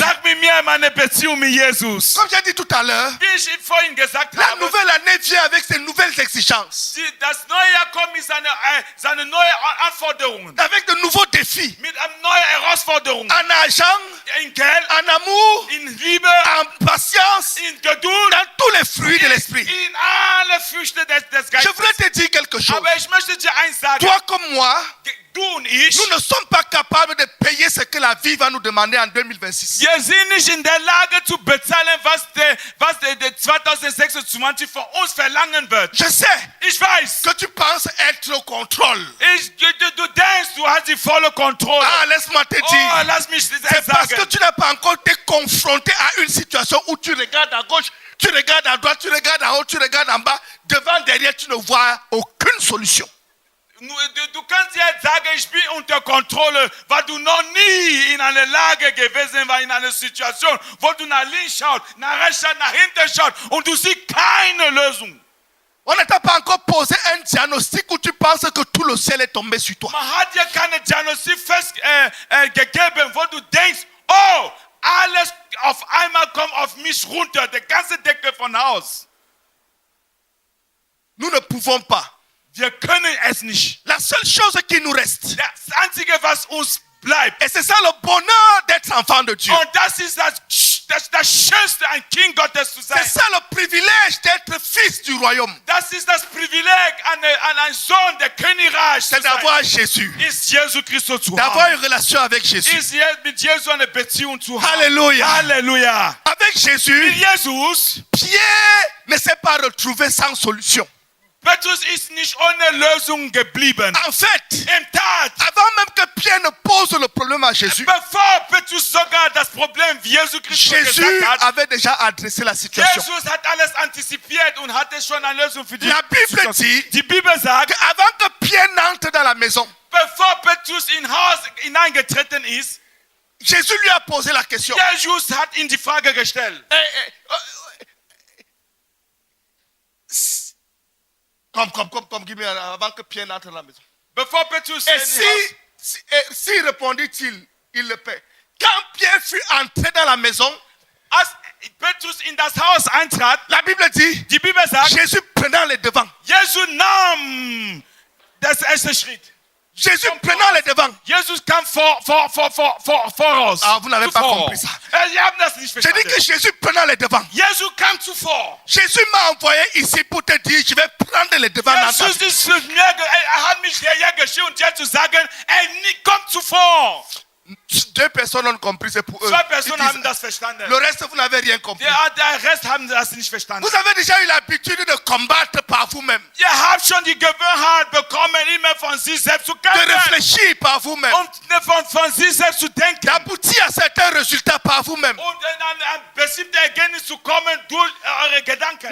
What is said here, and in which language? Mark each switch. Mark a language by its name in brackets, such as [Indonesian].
[German] Sag mit mir meine Beziehung mit Jesus. [French] Comme j'ai dit tout à l'heure, [German] Wie ich vorhin gesagt [French] la [German] habe, [French] nouvelle année vient avec ses nouvelles exigences, [German] das neue Jahr kommt mit seine neuen Anforderungen. [French] avec de nouveaux défis. [German] Mit neuen Herausforderungen. [French] En argent, [German] In Geld, [French] en amour, [German] in Liebe, [French] en patience, [German] in Geduld, [French] dans tous les fruits de l'esprit. [German] in alle Früchte des [French] Je [German] Geistes. [French] voudrais te dire quelque chose. [German] Aber ich möchte dir eins sagen. [French] Toi comme moi, [German] Du und ich, [French] nous ne sommes pas capables de payer ce que la vie va nous demander en 2026. [German] wir sind nicht in der Lage zu bezahlen, was der 2026 von uns verlangen wird. [French] Je sais [German] Ich weiß. [French] que tu penses être au contrôle. [German] Du denkst, du hast die volle Kontrolle. [French] Ah, laisse-moi te [German] Oh, [French] dire. [German] lass mich das [French] C'est parce que [German] sagen. [French] tu n'as pas encore été confronté à une situation où tu regardes à gauche, tu regardes à droite, tu regardes en haut, tu regardes en bas. Devant, derrière, tu ne vois aucune solution. [German] Du kannst jetzt sagen, ich bin unter Kontrolle, weil du noch nie in einer Lage gewesen warst, in einer Situation, wo du nach links schaust, nach rechts schaust, nach hinten schaust und du siehst keine Lösung. [French] On ne t'a pas encore posé un diagnostic où tu penses que tout le ciel est tombé sur toi. [German] Man hat dir keine Diagnostik gegeben, wo du denkst, oh, alles auf einmal kommt auf mich runter, der ganze Decke von Haus. [French] Nous ne pouvons pas. [German] Wir können es nicht. [French] La seule chose qui nous reste, [German] Das Einzige, was uns bleibt, [French] et c'est ça le bonheur d'être enfant de Dieu. [German] und das ist das Schönste, ein Kind Gottes zu sein. [French] C'est ça le privilège d'être fils du royaume. [German] Das ist das Privileg, ein Sohn der Königreich zu [French] C'est [German] sein. [French] d'avoir Jésus. [German] Ist Jesus Christus zu [French] D'avoir [German] haben. [French] une relation avec Jésus. [German] Ist mit Jesus eine Beziehung zu haben. [French] Alléluia. [German] Halleluja. [French] Avec [German] Mit [French] Jésus, [German] Jesus, [French] Pierre ne s'est pas retrouvé sans solution. [German] Petrus ist nicht ohne Lösung geblieben. [French] En fait, [German] Im Tat, [French] avant même que Pierre ne pose le problème à Jésus, [German] bevor Petrus sogar das Problem Jesus Christus [French] Jésus [German] gesagt hat, [French] avait déjà adressé la situation. [German] Jesus hat alles antizipiert und hatte schon eine Lösung für die [French] La Bible [German] Situation. [French] dit [German] Die Bibel sagt, [French] qu'avant que Pierre n'entre dans la maison, [German] bevor Petrus in Haus hineingetreten ist, [French] Jésus lui a posé la question. [German] Jesus hat ihm die Frage gestellt. [French] Comme Guimé, avant que Pierre n'entre dans la maison. [German] Bevor Petrus [French] Et [German] in Haus, [French] si répondit-il, il le paie. Quand Pierre fut entré dans la maison, [German] als Petrus in das Haus eintrat, [French] la Bible dit, [German] die Bibel sagt, [French] Jésus prenant les devants. [German] Jesus nahm das erste Schritt. [French] Jésus prenant les devants. [German] Jesus kam voraus. [French] Ah, vous n'avez pas [German] Zuvor. [French] compris ça. [German] Sie haben das nicht [French] Je dis [German] verstanden. [French] que Jésus prenant les devants. [German] Jesus kam zuvor. [French] Jésus m'a envoyé ici pour te dire, je vais prendre les devants dans ta [German] Jesus [French] vie. [German] ist für mir, hat mich hierher geschickt, um dir zu sagen, komm zuvor. [French] Deux personnes ont compris, c'est pour eux. [German] Zwei [French] Ils [German] Personen [French] disent, [German] haben das verstanden. [French] le reste, vous n'avez rien compris. [German] Der Rest haben das nicht verstanden. [French] Vous avez déjà eu l'habitude de combattre par vous-même, [German] Ihr habt schon die Gewohnheit bekommen, immer von sich selbst zu [French] de [German] kämpfen [French] réfléchir par vous-même, [German] und von sich selbst zu denken. [French] d'aboutir à certains résultats par vous-même. [German] Und in ein bestimmtes Ergebnis zu kommen durch eure Gedanken.